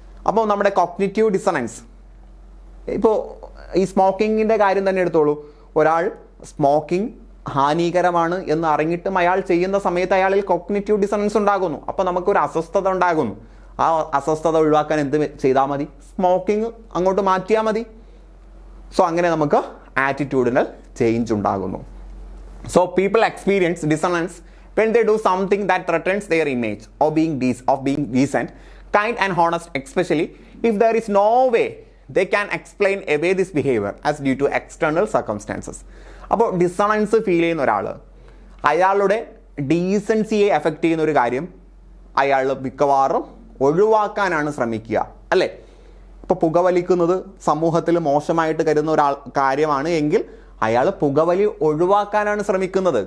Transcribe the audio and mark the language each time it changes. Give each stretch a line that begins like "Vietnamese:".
Malayalam: അപ്പോൾ നമ്മുടെ cognitive dissonance, ഇപ്പോൾ ഈ സ്മോക്കിങ്ങിൻ്റെ കാര്യം തന്നെ എടുത്തോളൂ. ഒരാൾ സ്മോക്കിംഗ് ഹാനികരമാണ് എന്ന് അറിഞ്ഞിട്ടും അയാൾ ചെയ്യുന്ന സമയത്ത് അയാളിൽ കോഗ്നിറ്റീവ് ഡിസണൻസ് ഉണ്ടാകുന്നു. അപ്പോൾ നമുക്കൊരു അസ്വസ്ഥത ഉണ്ടാകുന്നു. ആ അസ്വസ്ഥത ഒഴിവാക്കാൻ എന്ത് ചെയ്താൽ മതി? സ്മോക്കിംഗ് അങ്ങോട്ട് മാറ്റിയാൽ മതി. സോ അങ്ങനെ നമുക്ക് ആറ്റിറ്റ്യൂഡിനൽ ചേഞ്ച് ഉണ്ടാകുന്നു.
English: So people experience dissonance when they do something that threatens their image of being decent, kind and honest, especially if there is no way they can explain away this behavior as due to external circumstances.
Malayalam: അപ്പോൾ dissonance feel ചെയ്യുന്ന ഒരാൾ അയാളുടെ ഡീസൻസിയെ effect ചെയ്യുന്ന ഒരു കാര്യം അയാൾ മിക്കവാറും ഒഴിവാക്കാനാണ് ശ്രമിക്കുക, അല്ലേ? ഇപ്പോൾ പുകവലിക്കുന്നത് സമൂഹത്തിൽ മോശമായിട്ട് കരുതുന്ന ഒരാൾ കാര്യമാണ് എങ്കിൽ അയാൾ പുകവലി ഒഴിവാക്കാനാണ് ശ്രമിക്കുന്നത്.